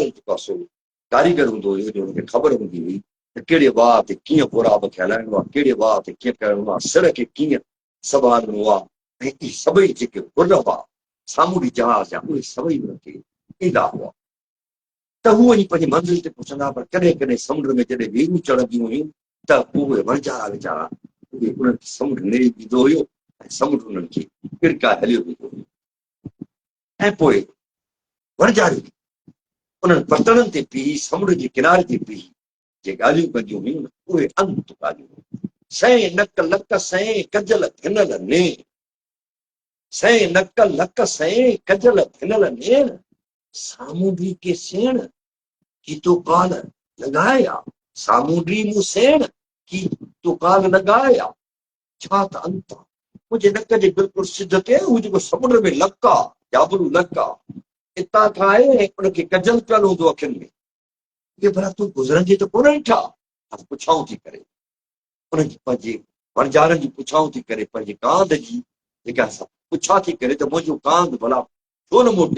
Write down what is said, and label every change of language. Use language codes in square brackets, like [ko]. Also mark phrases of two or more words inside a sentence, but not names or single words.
[sd] जेको आहे सो कारीगर हूंदो हुयो जो हुनखे ख़बर हूंदी हुई त कहिड़े वाह ते कीअं बुराब खे हलाइणो आहे कहिड़े वाह ते कीअं करिणो आहे सिर खे कीअं संभालणो आहे ऐं इहे सभई जेके गुर हुआ सामूंडी जहाज़ जा उहे सभई हुनखे ईंदा हुआ त हू वञी पंहिंजी मंज़िल ते पहुचंदा पर कॾहिं कॾहिं समुंड में जॾहिं वेरूं चढ़ंदियूं हुयूं त उहे वणजारा वीचारा उहे उन्हनि खे समुंड नेड़े ॾींदो हुयो ऐं समुंड उन्हनि खे किरकाए हलियो वेंदो हुयो ऐं पोइ वणजारियूं उन्हनि बर्तननि ते पीउ समुंड जे किनारे ते पीउ जे ॻाल्हियूं कंदियूं हुयूं उहे अंत ॻाल्हियूं सैं नक लक सैं कजल भिनल ने सैं नक लक सैं कजल भिनल नेण सामूंडी के सेण की तो काल लगाया सामूंडी मूं सेण की तो काल लगाया छा त अंत मुंहिंजे नक जे बिल्कुलु सिध ते हू जेको समुंड में लक आहे जाबरू लक आहे हितां खां आहे ऐं उनखे कजल पियल हूंदो अखियुनि में इहे भला तूं गुज़रंदी त कोन ॾिठा पुछाऊं थी करे उनजी पंहिंजे वणजारनि जी पुछाऊं थी करे पंहिंजे कांध जी जेका असां पुछा थी करे त मुंहिंजो कांध भला छो न मोटियो